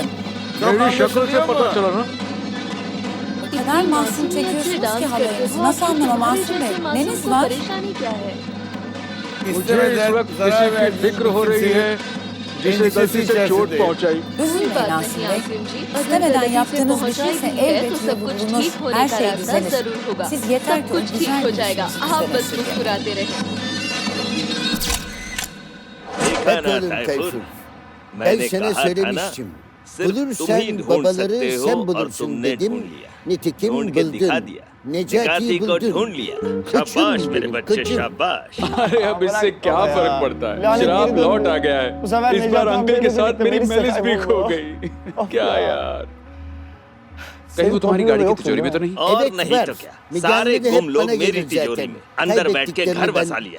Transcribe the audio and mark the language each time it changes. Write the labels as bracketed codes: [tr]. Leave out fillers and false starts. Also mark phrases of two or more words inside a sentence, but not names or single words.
[hi] मेरी शक्ल से पता चला ना। [tr] kadar masum çekiyorsunuz ki haberinizi. Nasıl anlamam Masum Bey? Neniz var? [hi] परेशानी क्या है? मुझे इस वक्त किसी की फिक्र हो रही है जिसे गलती से चोट पहुंचाई। [tr] Üzülmeyin Asım Bey. İstemeden yaptığınız bir şeyse elbette bulunur. Her şey düzelir. Siz yeter ki o güzel bir şey [hi] आप बस मुस्कुराते रहें। [tr] Bakalım Tayfun. Ben sana söylemiştim. Bulursan babaları sen bulursun dedim. Nitekim buldun. Necati buldun. [hi] शाबाश मेरे बच्चे शाबाश। अरे अब इससे क्या फर्क पड़ता है, शराब लौट आ गया है। इस बार अंकल के साथ मेरी मेलिस भी खो गई। क्या यार, कहीं वो तुम्हारी गाड़ी की तिजोरी में तो नहीं? और नहीं तो क्या, सारे गुम लोग मेरी तिजोरी में अंदर बैठ के घर बसा लिया।